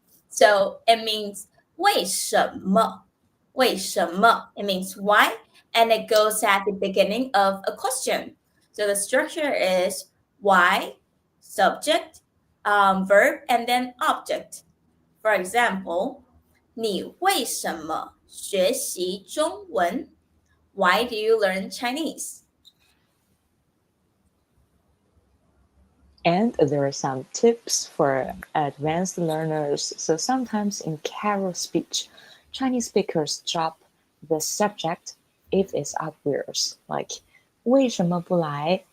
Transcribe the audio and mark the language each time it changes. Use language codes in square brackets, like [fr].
[en] So it means [zh] 为什么？为什么？ [en] It means why, and it goes at the beginning of a question. So the structure is why, subject, verb, and then object. For example, [zh] 你为什么学习中文？ [en] Why do you learn Chinese? And there are some tips for advanced learners. So sometimes in carol speech, Chinese speakers drop the subject if it's obvious, like [zh] 为什么不来?